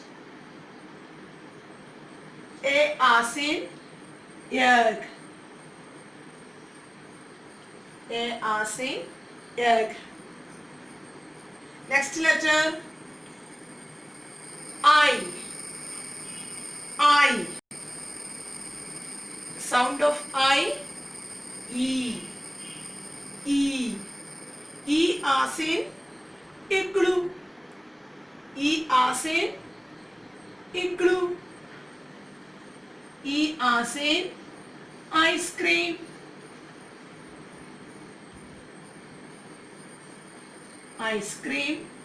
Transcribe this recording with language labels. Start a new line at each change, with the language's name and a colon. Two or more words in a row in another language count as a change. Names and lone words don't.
English: A as in egg. A as in egg. Next letter I. I. Sound of I. E. E. E as in igloo. E as in igloo. E as in ice cream. Ice cream.